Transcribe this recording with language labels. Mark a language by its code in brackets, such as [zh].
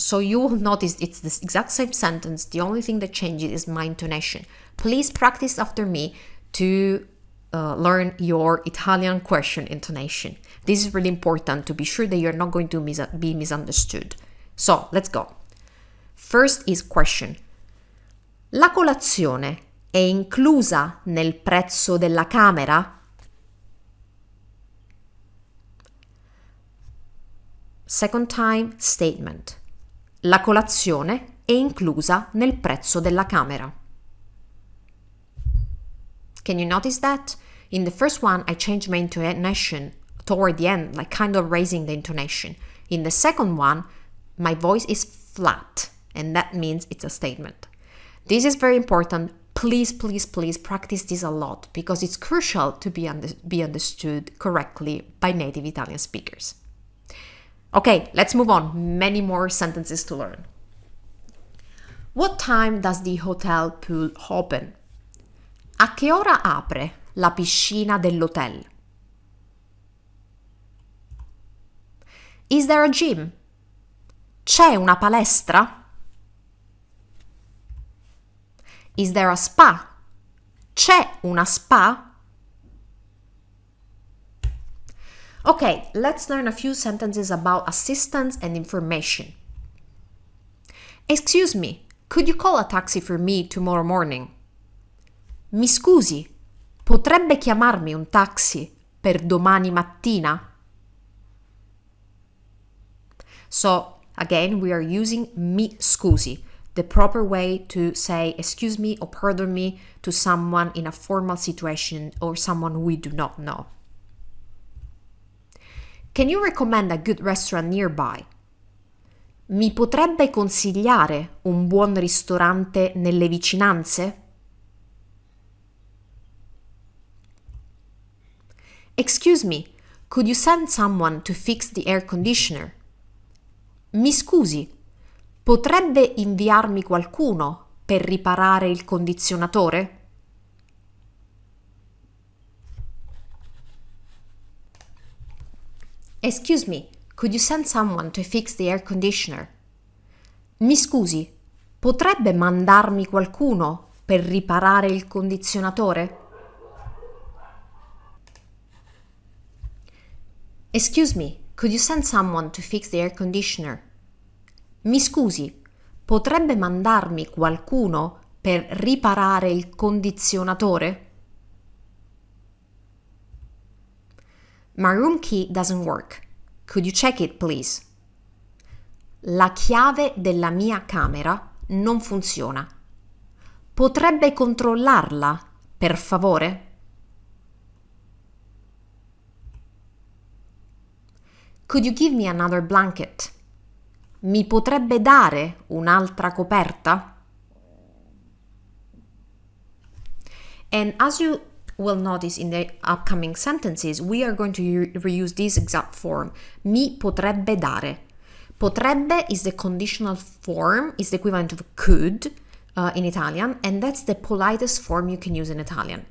[en] So you will notice it's the exact same sentence. The only thing that changes is my intonation. Please practice after me to learn your Italian question intonation. This is really important to be sure that you're not going to be misunderstood. So let's go. First is question. [it] La colazione è inclusa nel prezzo della camera? [en] Second time, statement. [it] La colazione è inclusa nel prezzo della camera. [en] Can you notice that? In the first one, I changed my intonation toward the end, like kind of raising the intonation. In the second one, my voice is flat, and that means it's a statement. This is very important. Please, please, please practice this a lot because it's crucial to be understood correctly by native Italian speakers. Okay, let's move on. Many more sentences to learn. What time does the hotel pool open? [it] A che ora apre la piscina dell'hotel? [en] Is there a gym? [it] C'è una palestra? [en] Is there a spa? [it] C'è una spa? [en] Okay, let's learn a few sentences about assistance and information. Excuse me, could you call a taxi for me tomorrow morning? [it] Mi scusi, potrebbe chiamarmi un taxi per domani mattina? [en] So, again, we are using [it] mi scusi, [en] the proper way to say excuse me or pardon me to someone in a formal situation or someone we do not know. Can you recommend a good restaurant nearby? [it] Mi potrebbe consigliare un buon ristorante nelle vicinanze? [en] Excuse me, could you send someone to fix the air conditioner? [it] Mi scusi, potrebbe inviarmi qualcuno per riparare il condizionatore? [en] Excuse me, could you send someone to fix the air conditioner? [it] Mi scusi, potrebbe mandarmi qualcuno per riparare il condizionatore? [en] Excuse me, could you send someone to fix the air conditioner? [it] Mi scusi, potrebbe mandarmi qualcuno per riparare il condizionatore? [en] My room key doesn't work. Could you check it, please? [it] La chiave della mia camera non funziona. Potrebbe controllarla, per favore? [en] Could you give me another blanket? [it] Mi potrebbe dare un'altra coperta? [en] And as you will notice in the upcoming sentences, we are going to reuse this exact form. [it] Mi potrebbe dare. [en] Potrebbe is the conditional form, is the equivalent of could in Italian, and that's the politest form you can use in Italian.